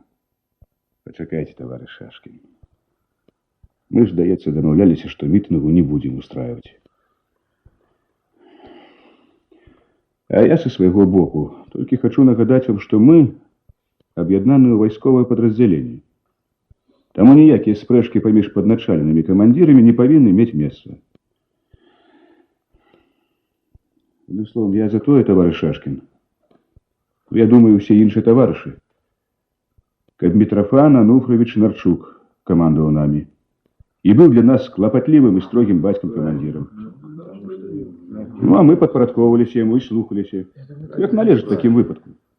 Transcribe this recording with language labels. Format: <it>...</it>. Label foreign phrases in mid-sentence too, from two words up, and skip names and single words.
<be>Пачакайце, товарищ Шашкін. Мы ж, здаецца, дамаўляліся, што мітынгу не будзем устраивать. А я со свайго боку толькі хачу нагадаць вам, што мы аб'яднанае вайсковае падраздзяленне. Таму ніякія спрэчкі паміж падначаленымі камандзірамі не павінны мець месца.</be> <ru>Одним словом,</ru> <be>я за тое, товарищ Шашкін. Я думаю, усе іншыя таварышы, каб Митрофан Ануфрович Нарчук камандаваў намі і быў для нас клапатлівым і строгім бацькам-камандзірам. Ну, а мы падпарадкоўваліся яму і слухаліся, як належыць такім выпадку.</be>